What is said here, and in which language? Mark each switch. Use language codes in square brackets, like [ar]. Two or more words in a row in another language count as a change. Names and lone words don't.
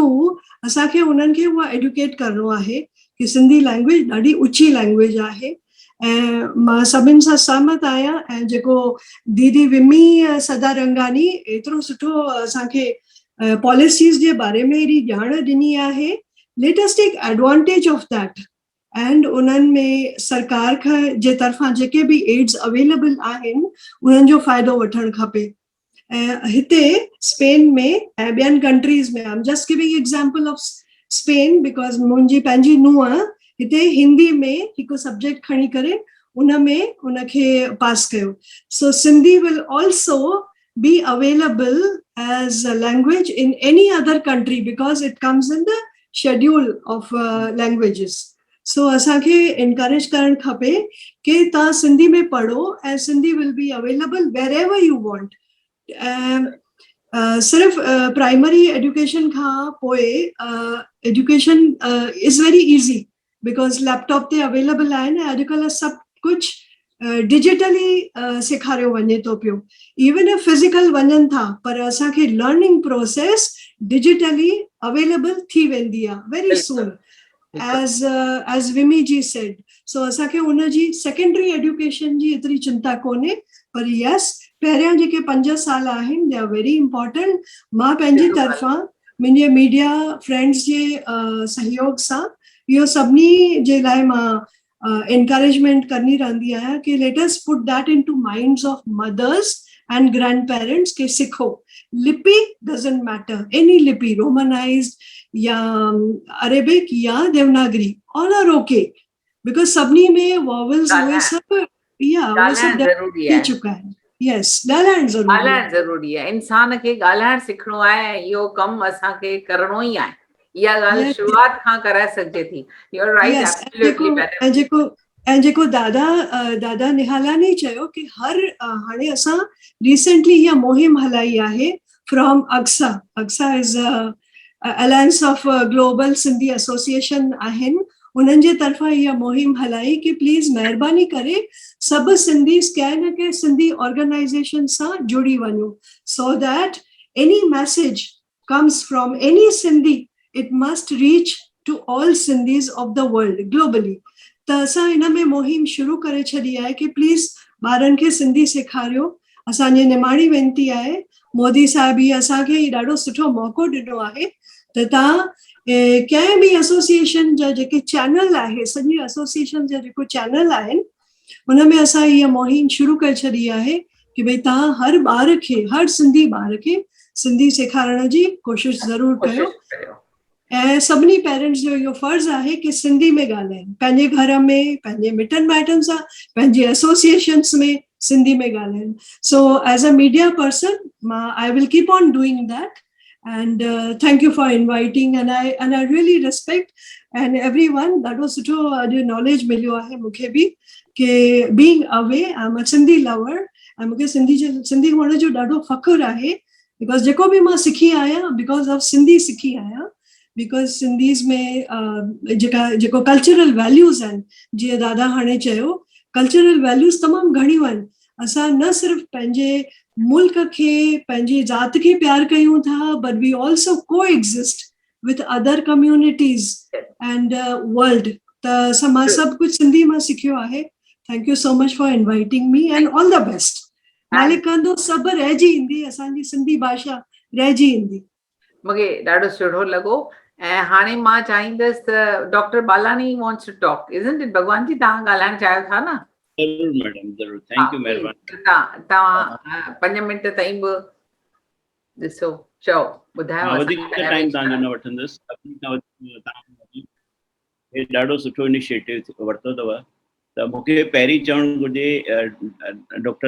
[sd] असांखे उन्हनि खे उहा एडुकेट करिणो आहे कि सिंधी लैंग्वेज ॾाढी ऊची लैंग्वेज आहे ऐं मां सभिनि सां सहमत आहियां ऐं जेको दीदी विमी सदारंगानी एतिरो सुठो असांखे पॉलिसीज़ जे बारे में एॾी ॼाण ॾिनी आहे [en] let us take advantage of that and [sd] उन्हनि में सरकार खां जे तरफ़ां जेके बि [en] aids available [sd] आहिनि उन्हनि जो फ़ाइदो वठणु खपे ऐं हिते स्पेन में ऐं ॿियनि कंट्रीज़ में [en] I am just giving example of Spain because [sd] मुंहिंजी पंहिंजी नुंहुं हिते हिंदी में हिकु सब्जेक्ट खणी करे उन में उनखे पास कयो सो सिंधी [en] will also be available as a language in any other country because it comes in the schedule of languages. [sd] So असांखे encourage करणु खपे कि तव्हां सिंधी में पढ़ो ऐं सिंधी [en] will be available wherever you want. [sd] सिर्फ़ [en] primary education [sd] खां पोइ [en] education is very easy because [sd] लैपटॉप ते अवेलेबल आहिनि ऐं अॼुकल्ह सभु कुझु डिजिटली सेखारियो वञे थो पियो [en] even if physical [sd] वञनि था पर असांखे [en] learning process digitally available [sd] थी वेंदी आहे [en] very soon as Vimi ji said so [sd] असांखे उनजी [en] secondary education [sd] जी एतिरी चिंता कोन्हे पर यस पहिरियां जेके 5 साल आहिनि [en] they are very important [sd] मां पंहिंजी तरफ़ां मुंहिंजे [en] media friends [sd] जे सहयोग सां इहो सभिनी जे लाइ मां encouragement करनी रहंदी आहियां कि [en] let us put that into minds of mothers and grandparents [sd] कि सिखो लिपि [en] doesn't matter any [sd] लिपि romanized या अरेबिक या देवनागरी [en] all are okay because [sd] सभिनी में vowels [hi] हुए सब या वो सब [sd] थी चुका है yes ॻाल्हाइण ज़रूरी आहे इंसान खे ॻाल्हाइण सिखणो आहे इहो कमु असांखे करणो ई आहे इहा ॻाल्हि शुरूआत खां कराए सघिजे थी [en] you are right absolutely [sd] ऐं जेको दादा निहालानी चयो कि हर हाणे असां रिसेंटली इहा मुहिम हलाई आहे [en] from Aksa is Alliance of Global Sindhi Association [sd] आहिनि उन्हनि जे तरफ़ां इहा मुहिम हलाई कि प्लीज़ महिरबानी करे सभु सिंधी कंहिं न कंहिं सिंधी ऑर्गेनाइज़ेशन सां जुड़ी वञो [en] so that any message comes from any Sindhi it must reach to all Sindhis of the world globally. [sd] त असां इन में मुहिम शुरू करे छॾी आहे कि प्लीज़ ॿारनि खे सिंधी सेखारियो असांजी निमाणी वेनिती आहे मोदी साहिब ही असांखे ही ॾाढो सुठो मौक़ो ॾिनो आहे त तव्हां कंहिं बि एसोसिएशन जा जेके चैनल आहे सॼी एसोसिएशन जा जेको चैनल आहिनि उन में असां इहा मुहिम शुरू करे छॾी आहे कि भई तव्हां हर ॿार खे हर सिंधी ॿार खे सिंधी सेखारण जी कोशिशि ज़रूरु कयो ऐं सभिनी पेरेंट्स जो इहो फर्ज़ आहे कि सिंधी में ॻाल्हाइनि पंहिंजे घर में पंहिंजे मिटनि माइटनि सां पंहिंजे एसोसिएशन्स में सिंधी में ॻाल्हाइनि [en] so as a media person [sd] मां [en] I will keep on doing that and thank you for inviting and I really respect and everyone [sd] ॾाढो सुठो अॼु नॉलेज मिलियो आहे मूंखे बि कि [en] being away I am a Sindhi lover [sd] ऐं मूंखे सिंधी हुअण जो ॾाढो फ़ख़ुरु आहे बिकॉज़ जेको बि मां सिखी आहियां [en] because of Sindhi [sd] सिखी आहियां बिकॉज़ सिंधीज़ में जेको [en] cultural values [sd] आहिनि जीअं दादा हाणे चयो [en] cultural values [sd] तमामु घणियूं आहिनि असां न सिर्फ़ु पंहिंजे मुल्क खे पंहिंजी ज़ात खे प्यार कयूं था [en] but we also co-exist with other communities and world [sd] त मां सभु कुझु सिंधी मां सिखियो आहे [en] thank you so much for inviting me and all the best [sd] मालिक कंदो सभु रहिजी ईंदी असांजी सिंधी भाषा रहिजी ईंदी मूंखे ॾाढो सुठो लॻो ऐं हाणे मां चाहींदसि त डॉक्टर बालानी [en] wants to talk isn't it [sd] भगवान जी तव्हां ॻाल्हाइण चाहियो था न ज़रूरु मैडम ज़रूरु [en] thank you [sd] महिरबानी तव्हां 5 मिंट ताईं बि ॾिसो चओ ॿुधायो वधीक टाइम तव्हांजो न वठंदुसि हे ॾाढो सुठो इनिशिएटिव वरितो अथव त मूंखे पहिरीं चवणु घुरिजे डॉक्टर